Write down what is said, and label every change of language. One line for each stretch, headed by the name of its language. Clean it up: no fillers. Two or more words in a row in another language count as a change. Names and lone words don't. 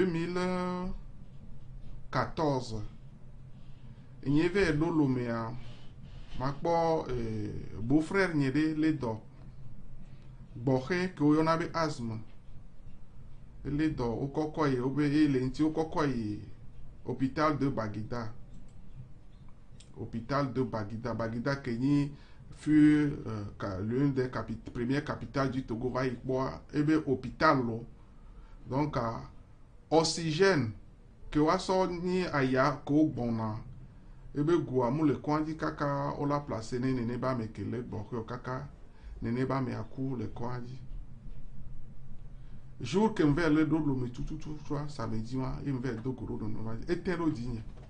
Ewe: 2014 nye ve ɖo lomea makpɔ beau-frère nye ɖe le dɔ gbɔxe ke woyɔna be asthme le dɔ wokɔkɔ yi wobe ye le ŋuti wokɔkɔ yi hôpital de Baguida Baguida ke nyi
French: fut l'une des premières capitales du Togo
Ewe: va y kpɔa ebe hôpital lo donc oxygène ke woasɔ nyi aya ke wogbɔna ebe goa mu le kɔdzi kaka wola place ne nene ba me ke le gbɔxɔ kaka nene ba me aku le kɔdzi jour ke mve le ɖo lome tututu tsɔa samedi ma ye mve do go ɖo no va ete ɖo dinye